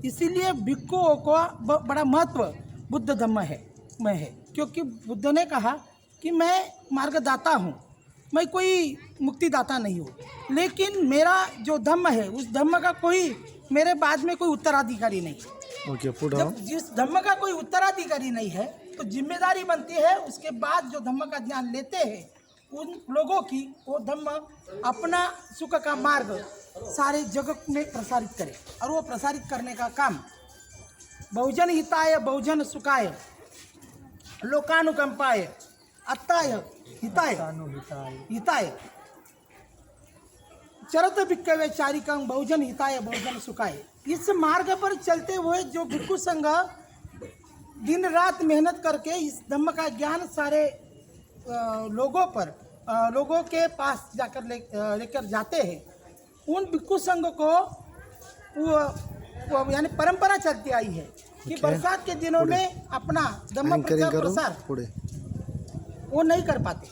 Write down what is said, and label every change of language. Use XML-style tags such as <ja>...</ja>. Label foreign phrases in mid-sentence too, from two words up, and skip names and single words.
<hi>इसीलिए भिक्खुओं को बड़ा महत्व बुद्ध धम्म में है, क्योंकि बुद्ध ने कहा कि मैं मार्गदाता हूँ, मैं कोई मुक्तिदाता नहीं हूँ, लेकिन मेरा जो धम्म है उस धम्म का कोई मेरे बाद में कोई उत्तराधिकारी नहीं।</hi> <en>okay, put</en> <hi>जब जिस धम्म का कोई उत्तराधिकारी नहीं है तो जिम्मेदारी बनती है उसके बाद जो धम्म का ज्ञान लेते हैं उन लोगों की, वो धम्म अपना सुख का मार्ग सारे जगत में प्रसारित करे। और वो प्रसारित करने का काम</hi> <pi>बहुजन हिताय बहुजन सुखाय लोकानुकंपाय अत्ताय हिताय हिताय चरत भिक्खवे चारिकं बहुजन हिताय बहुजन सुखाय।</pi> <hi>इस मार्ग पर चलते हुए जो भिक्खु संघ दिन रात मेहनत करके इस धम्म का ज्ञान सारे लोगों के पास जाकर लेकर जाते हैं, उन भिक्खु संघ को वो यानी परंपरा चलती आई है कि बरसात के दिनों में अपना धम्म प्रचार वो नहीं कर पाते।</hi>